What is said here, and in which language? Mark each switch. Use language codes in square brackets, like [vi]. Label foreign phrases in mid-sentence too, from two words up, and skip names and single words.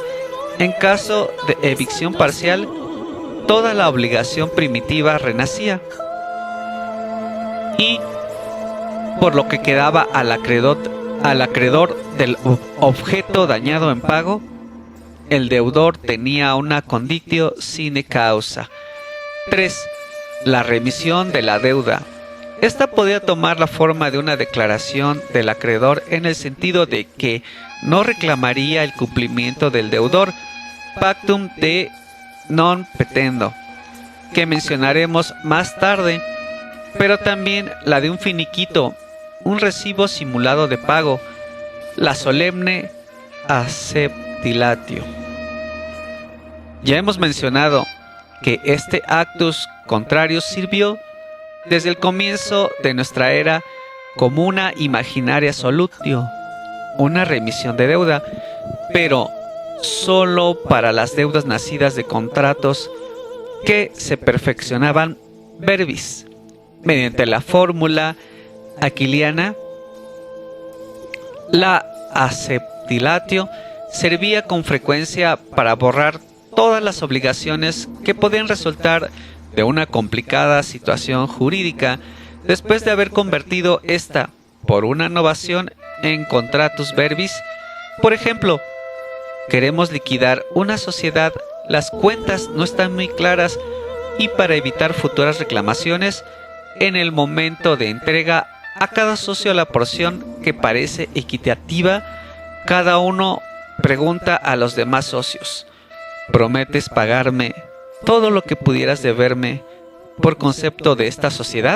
[es] En caso de evicción parcial, toda la obligación primitiva renacía, y por lo que quedaba al acreedor del objeto dañado en pago, el deudor tenía una [la] conditio sine causa. [es] 3. La remisión de la deuda. Esta podía tomar la forma de una declaración del acreedor en el sentido de que no reclamaría el cumplimiento del deudor, [la] pactum de non petendo, [es] que mencionaremos más tarde, pero también la de un finiquito, un recibo simulado de pago, la solemne acceptilatio. Ya hemos mencionado que este [la] actus contrarius [es] sirvió desde el comienzo de nuestra era como una [la] imaginaria solutio, [es] una remisión de deuda, pero solo para las deudas nacidas de contratos que se perfeccionaban verbis. Mediante la fórmula aquiliana, la acceptilatio servía con frecuencia para borrar todas las obligaciones que podían resultar de una complicada situación jurídica después de haber convertido esta por una novación en [la] contratus verbis. [es] Por ejemplo, queremos liquidar una sociedad, las cuentas no están muy claras y para evitar futuras reclamaciones, en el momento de entrega a cada socio la porción que parece equitativa, cada uno pregunta a los demás socios: ¿prometes pagarme todo lo que pudieras deberme por concepto de esta sociedad?